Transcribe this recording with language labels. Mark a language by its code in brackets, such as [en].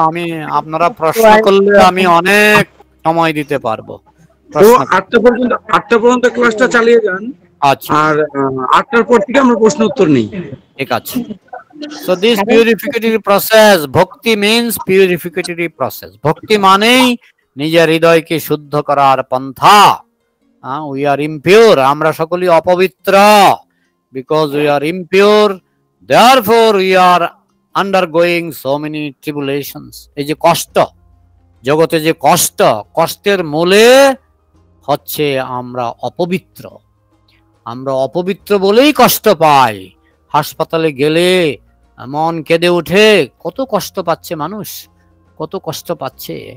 [bn] আমি আপনারা প্রশ্ন করলে আমি অনেক সময় দিতে পারবো। 8টা পর্যন্ত ক্লাসটা চালিয়ে যান। আচ্ছা, আর 8টার পর থেকে আমরা প্রশ্ন উত্তর নেই। ঠিক আছে। [en] So this purificatory process, bhakti means purificatory process. [bn] ভক্তি মানেই নিজের হৃদয়কে শুদ্ধ করার পন্থা। [en] We are impure, [bn] আমরা সকলেই অপবিত্র। [en] Because we are impure, therefore we are undergoing so many tribulations. [bn] এই যে কষ্ট, জগতে যে কষ্ট, কষ্টের মূলে হচ্ছে আমরা অপবিত্র। আমরা অপবিত্র বলেই কষ্ট পাই। হাসপাতালে গেলে মন কেঁদে ওঠে, কত কষ্ট পাচ্ছে মানুষ, কত কষ্ট পাচ্ছে।